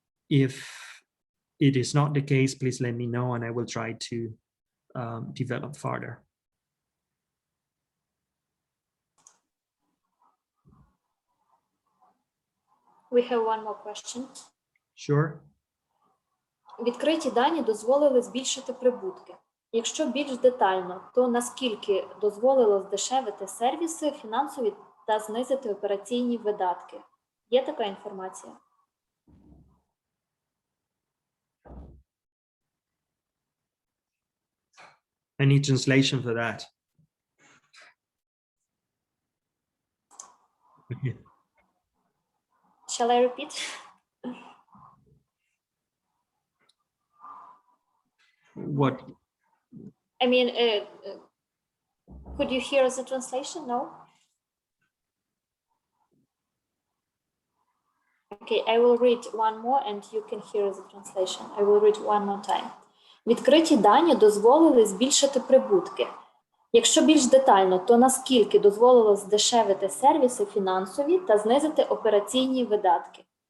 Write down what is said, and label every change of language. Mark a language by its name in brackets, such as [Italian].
[English] If it is not the case, please let me know, and I will try to develop further. We have one more question. Sure. [Ukrainian] Відкриті дані дозволили збільшити прибутки. Якщо більш детально, то наскільки дозволило здешевити сервіси фінансові та знизити операційні видатки? Є така інформація? [English] Any translation for that? Shall I repeat? What? I mean, could you hear the translation? No? Okay, I will read one more and you can hear the translation. I will read one more time. [Ukrainian] Відкриті дані дозволили збільшити прибутки. Якщо більш детально, то наскільки дозволило здешевити сервіси фінансові та знизити операційні видатки?